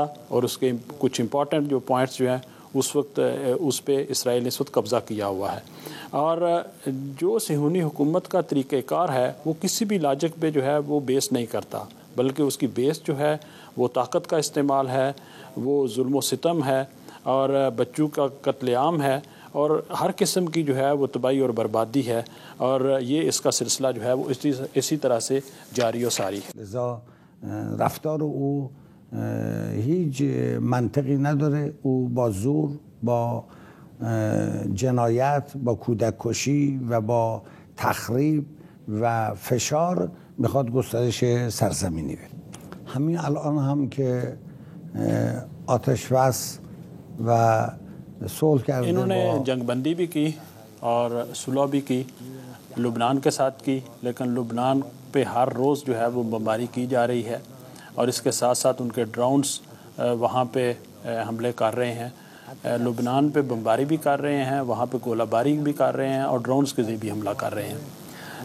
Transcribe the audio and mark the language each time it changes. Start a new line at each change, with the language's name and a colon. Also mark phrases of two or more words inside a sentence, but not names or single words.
Urdu: اور اس کے کچھ امپورٹنٹ جو پوائنٹس جو ہیں اس وقت اس پہ اسرائیل نے اس وقت قبضہ کیا ہوا ہے، اور جو صہیونی حکومت کا طریقہ کار ہے وہ کسی بھی لاجک پہ جو ہے وہ بیس نہیں کرتا، بلکہ اس کی بیس جو ہے وہ طاقت کا استعمال ہے، وہ ظلم و ستم ہے، اور بچوں کا قتل عام ہے، اور ہر قسم کی جو ہے وہ تباہی اور بربادی ہے، اور یہ اس کا سلسلہ جو ہے وہ اسی طرح سے جاری و ساری ہے۔
Persian: لذا رفتار او هیچ منطقی نداره. او با زور، با جنایت، با کودک کشی و با تخریب و فشار میخواد گسترش سرزمینی بده. همین الان هم که آتش بس و صلح کرده،
Urdu: انہوں نے جنگ بندی بھی کی اور صلح بھی کی، لبنان کے ساتھ کی، لیکن لبنان پہ ہر روز جو ہے وہ بمباری کی جا رہی ہے، اور اس کے ساتھ ساتھ ان کے ڈرونز وہاں پہ حملے کر رہے ہیں. لبنان پہ بمباری بھی کر رہے ہیں، وہاں پہ گولہ باری بھی کر رہے ہیں، اور ڈرونز کے ذریعے بھی حملہ کر رہے ہیں.